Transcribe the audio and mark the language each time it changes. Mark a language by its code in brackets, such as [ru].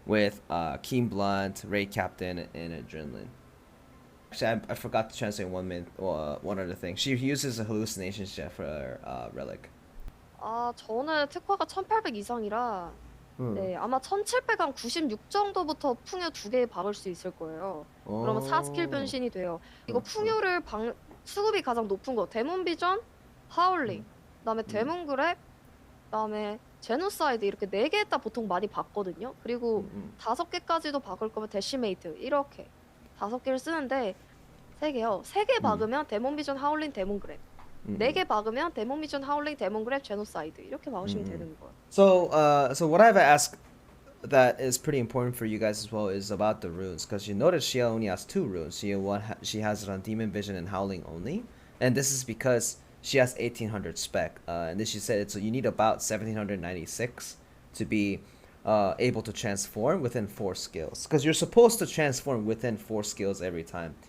[en] with Keen Blunt, Ray Captain, and Adrenaline. Actually, I forgot to translate one other thing. She uses a hallucination jet for relic. [ko] 아, 저는 특화가 1800 이상이라 네, 아마 1700 한 96 정도부터 풍요 2개 박을 수 있을 거예요. 그러면 4스킬 변신이 돼요. 이거 풍요를 수급이 가장 높은 거 데몬 비전, 하울링, 그다음에 데몬 그랩, 그다음에 제노사이드 이렇게 4개에다 보통 많이 박거든요. 그리고 5개까지도 박을 거면 데시메이트 이렇게 5개를 쓰는데 3개요. 3개 박으면 데몬 비전, 하울링, 데몬 그랩. 4개 박으면 데몬 비전, 하울링, 데몬 그랩, 제노사이드 이렇게 박으시면 되는 거예요. [en] So what I've asked that is pretty important for you guys as well is about the runes, because you notice she only has 2 runes. She has it on Demon Vision and Howling only, and this is because she has 1800 spec. And then she said you need about 1796 to be able to transform within 4 skills, because you're supposed to transform within 4 skills every time.